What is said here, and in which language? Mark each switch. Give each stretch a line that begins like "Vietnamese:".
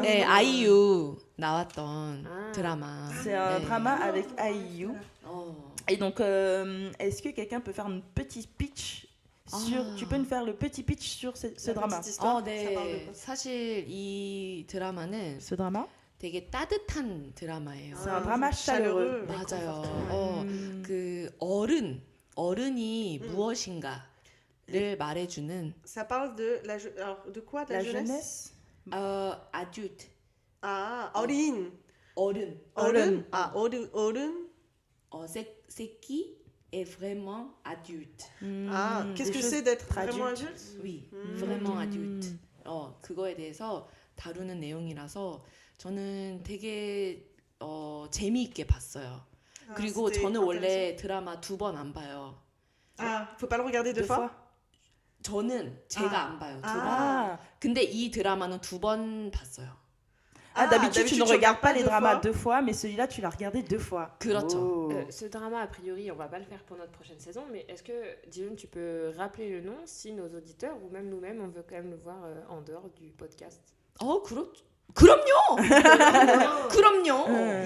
Korean: 네, 아이유 나왔던 드라마.
French: C'est un drama avec IU. Et donc, est-ce que quelqu'un peut faire un petit pitch tu peux nous faire le petit pitch sur ce drama?
Korean: 네. 사실 이 드라마는
French: Ce drama?
Korean: 되게 따뜻한 드라마예요.
French: C'est un drama chaleureux.
Korean: 맞아요. 그 어른이 무엇인가를 말해주는.
French: Ça parle de quoi? De la jeunesse? adulte.
Korean: 아, 어린. 어른. 어른. 아, 어른.
French: 새끼 est vraiment adulte. Ah, qu'est-ce que c'est d'être vraiment adulte? Oui, vraiment adulte.
Korean: 그거에 대해서 다루는 내용이라서 저는 되게 재미있게 봤어요. 그리고
French: c'était
Korean: 저는 원래
French: intéressant.
Korean: 드라마 2번 안 봐요.
French: Ah, faut pas le regarder deux fois?
Korean: 저는 제가 안 봐요. 드라마. Ah, 근데 이 드라마는 2번 봤어요.
French: d'habitude, tu ne tu regardes pas les deux dramas fois. 2 fois, mais celui-là, tu l'as regardé 2 fois.
Korean: 그렇죠. Oh.
French: Ce drama, a priori, on va pas le faire pour notre prochaine saison, mais est-ce que, Jilun, tu peux rappeler le nom si nos auditeurs ou même nous-mêmes, on veut quand même le voir en dehors du podcast?
Korean: 그럼요. 그럼요.